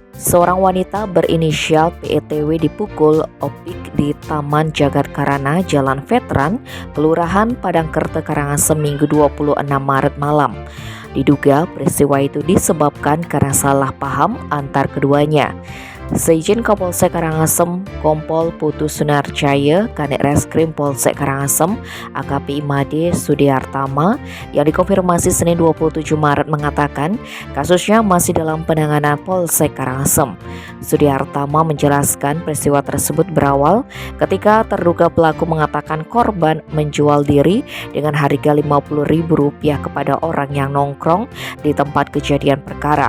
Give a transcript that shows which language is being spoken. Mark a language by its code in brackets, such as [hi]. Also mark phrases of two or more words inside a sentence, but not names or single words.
[id] Seorang wanita berinisial PETW dipukul opik di Taman Jagad Karana, Jalan Veteran, Kelurahan Padangkerte, Karangasem, Minggu 26 Maret malam. Diduga peristiwa itu disebabkan karena salah paham antar keduanya. Seizin Kapolsek Karangasem, Kompol Putu Sunarjaya, Kanit Reskrim Polsek Karangasem, AKP Imade Sudiartama, yang dikonfirmasi Senin 27 Maret mengatakan kasusnya masih dalam penanganan Polsek Karangasem. Sudiartama menjelaskan peristiwa tersebut berawal ketika terduga pelaku mengatakan korban menjual diri dengan harga Rp50.000 kepada orang yang nongkrong di tempat kejadian perkara.